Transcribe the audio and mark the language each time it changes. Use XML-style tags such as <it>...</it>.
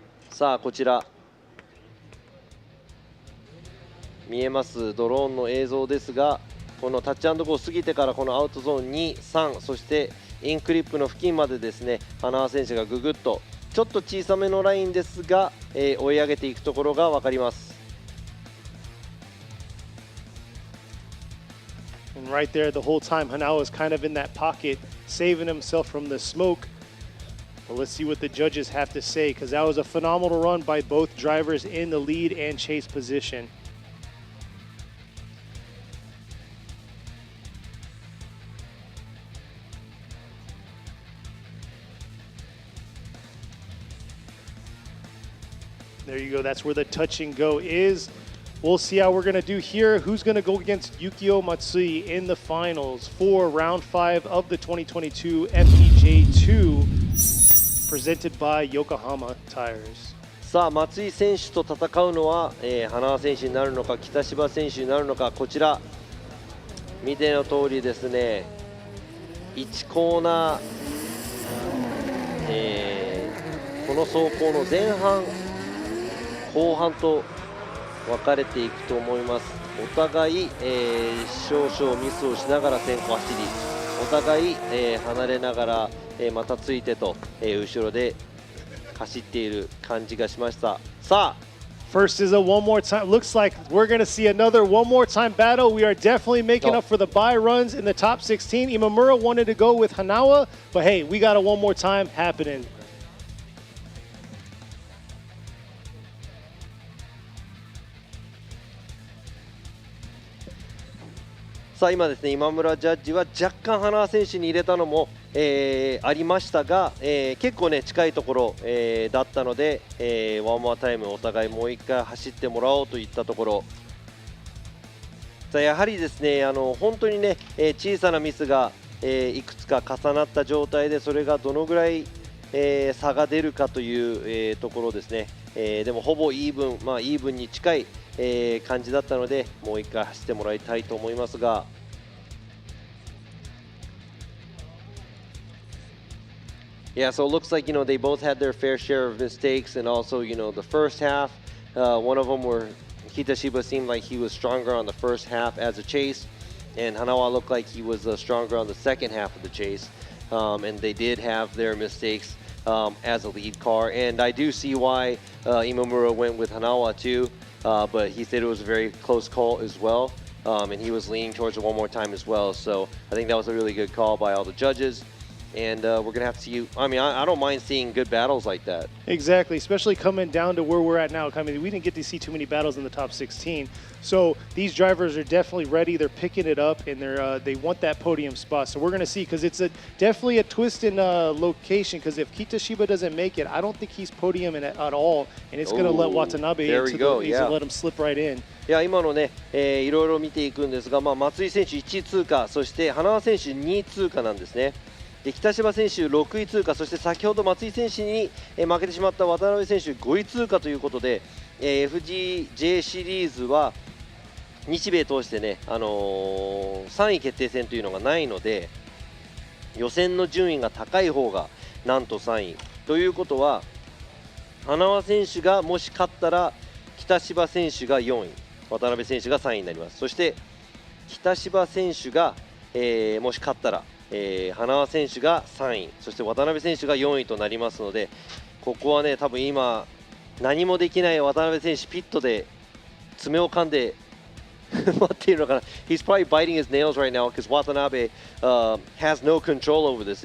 <ja>さあこちら見えますドローンの映像ですが、このタッチ&ゴー過ぎてからこのアウトゾーン2、3、そしてインクリップの付近までですね、花輪選手がぐぐっとちょっと小さめのラインですが、追い上げていくところが分かります。</ja> <en>And right there, the whole time, Hanawa is kind of in that pocket, saving himself from the smoke. But let's see what the judges have to say, because that was a phenomenal run by both drivers in the lead and chase position. There you go. That's where the touch and go is. We'll see how we're going to do here. Who's going to go against Yukio Matsui in the finals for round 5 of the 2022 FPJ2 presented by Yokohama Tires.</en> <ja>さあ松井選手と戦うのは、花輪選手になるのか北芝選手になるのか、こちら見ての通りですね、1コーナー、この走行の前半後半と分かれていくと思います。お互い、少々ミスをしながら先行走り、お互い、離れながら、またついてと、後ろで走っている感じがしました。さあ</ja> <en>First is a one more time. Looks like we're going to see another one more time battle. We are definitely making up for the bye runs in the top 16. Imamura wanted to go with Hanawa, but hey, we got a one more time happening.</en> <ja>さあ今ですね、今村ジャッジは若干花輪選手に入れたのも、ありましたが、結構ね近いところ、だったので、ワンモアタイムお互いもう一回走ってもらおうといったところ。さあやはりですね、本当にね、小さなミスが、いくつか重なった状態でそれがどのぐらい、差が出るかという、ところですね。でもほぼイーブン、イーブンに近い感じだったので、もう一回走ってもらいたいと思いますが。</ja> <en>Yeah, so it looks like, they both had their fair share of mistakes, and also, the first half, one of them where Kitashiba seemed like he was stronger on the first half as a chase, and Hanawa looked like he was stronger on the second half of the chase, and they did have their mistakes. as a lead car. And I do see why Imamura went with Hanawa too, but he said it was a very close call as well. And he was leaning towards it one more time as well. So I think that was a really good call by all the judges. And we're going to have to see, I don't mind seeing good battles like that. Exactly, especially coming down to where we're at now. I mean, we didn't get to see too many battles in the top 16. So these drivers are definitely ready. They're picking it up, and they want that podium spot. So we're going to see, because it's definitely a twist in location, because if Kitashiba doesn't make it, I don't think he's podium at all, and it's going to let Watanabe he's going to let him slip right in.</en> <ja>いや今のね、いろいろ見ていくんですが、松井選手1位通過、そして花輪選手2位通過なんですね。で北芝選手6位通過、そして先ほど松井選手に負けてしまった渡辺選手5位通過ということで、FGJ シリーズは日米通してね、3位決定戦というのがないので、予選の順位が高い方がなんと3位ということは、花輪選手がもし勝ったら北芝選手が4位、渡辺選手が3位になります。そして北芝選手が、もし勝ったら花輪選手が3位、そして渡辺選手が4位となりますので、ここはね、多分今何もできない渡辺選手、ピットで爪を噛んで待っているのかな。</ja> <en>He's probably biting his nails right now because Watanabe has no control over this.</en>